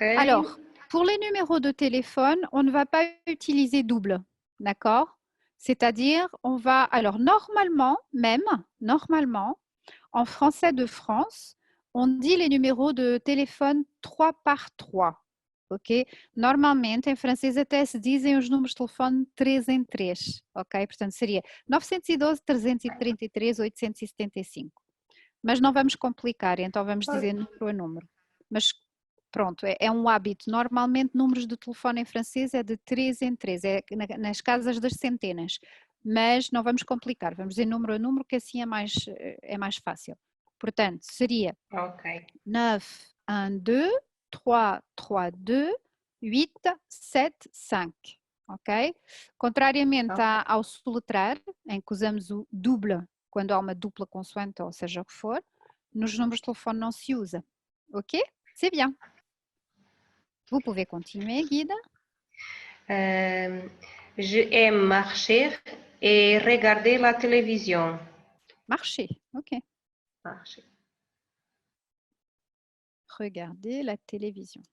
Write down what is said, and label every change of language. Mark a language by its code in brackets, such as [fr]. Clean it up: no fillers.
[fr] Alors, pour les numéros de téléphone, on ne va pas utiliser double, d'accord? C'est-à-dire, on va, alors normalement, en français de France, on dit les numéros de téléphone 3 par 3, ok? [pt] Normalmente, em francês até se dizem os números de telefone 3 em 3, ok? Portanto, seria 912, 333, 875. Mas não vamos complicar, então vamos dizer número a número. Mas pronto, é um hábito. Normalmente, números de telefone em francês é de 3 em 3, é nas casas das centenas. Mas não vamos complicar, vamos dizer número a número, que assim é mais fácil. Portanto, seria Ok. 9, 1, 2, 3, 3, 2, 8, 7, 5. Ok? Contrariamente ao soletrar, em que usamos o double quando há uma dupla consoante, ou seja o que for, nos números de telefone não se usa. [fr] Ok? C'est bien. Vous pouvez continuer, Guida. Je aime marcher et regarder la télévision. Marcher. Ok. Marcher. Regarder la télévision.